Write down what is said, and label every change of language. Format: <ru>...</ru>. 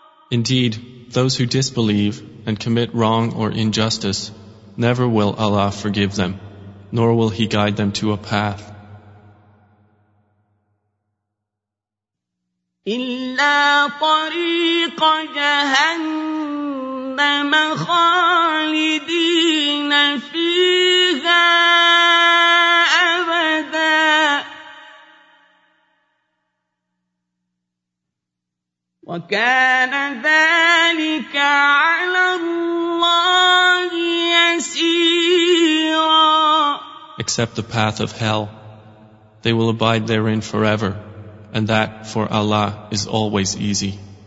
<en>Indeed, those who disbelieve and commit wrong or injustice, never will Allah forgive them, nor will He guide them to a path.</en> <ar>إلا طريق جهنم خالدين فيها أبدا وكان ذلك على الله يسيرا.</ar> <en>Except the path of hell, they will abide therein forever. And that, for Allah, is always easy.</en>